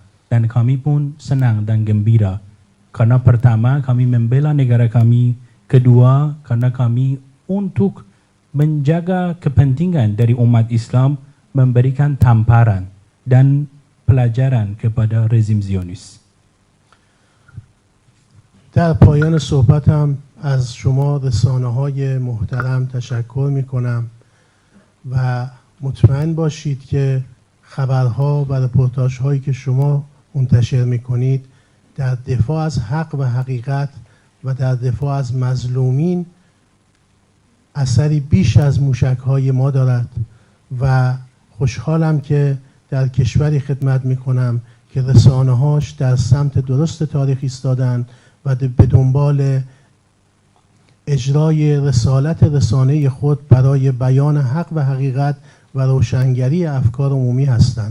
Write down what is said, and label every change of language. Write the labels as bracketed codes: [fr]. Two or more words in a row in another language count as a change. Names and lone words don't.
[id] Dan kami pun senang dan gembira. Karena pertama, kami membela negara kami. Kedua, karena kami untuk menjaga kepentingan dari umat Islam, memberikan tamparan dan pelajaran kepada rezim Zionis. [fa] در پایان صحبتم از شما رسانه‌های محترم تشکر می‌کنم و مطمئن باشید که خبرها و رپورتاژهایی که شما منتشر می‌کنید در دفاع از حق و حقیقت و در دفاع از مظلومین اثری بیش از موشک‌های ما دارد و خوشحالم که در کشوری خدمت می‌کنم که رسانه‌هاش در سمت درست تاریخ ایستادند و به دنبال اجرای رسالت رسانه خود برای بیان حق و حقیقت و روشنگری افکار عمومی هستند.